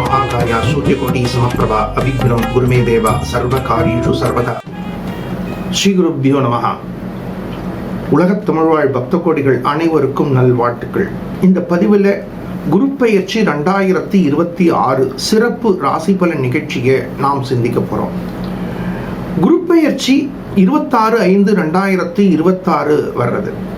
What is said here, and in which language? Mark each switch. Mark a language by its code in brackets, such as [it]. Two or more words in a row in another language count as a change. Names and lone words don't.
[sa] वक्रतुण्डमहाकाय सूर्यकोटि समप्रभा अभिघ्नं गुरुमे देव सर्वकार्येषु सर्वदा. श्री गुरुभ्यो नमः. [ta] உலகத் தமிழ்வாழ் பக்த கோடிகள் அனைவருக்கும் நல்வாழ்த்துக்கள். இந்த பதிவில் குரு பெயர்ச்சி 2026 சிறப்பு ராசி பலன் நிகழ்ச்சியை நாம் சிந்திக்க போகிறோம். குரு பெயர்ச்சி 26/5/2026 வர்றது.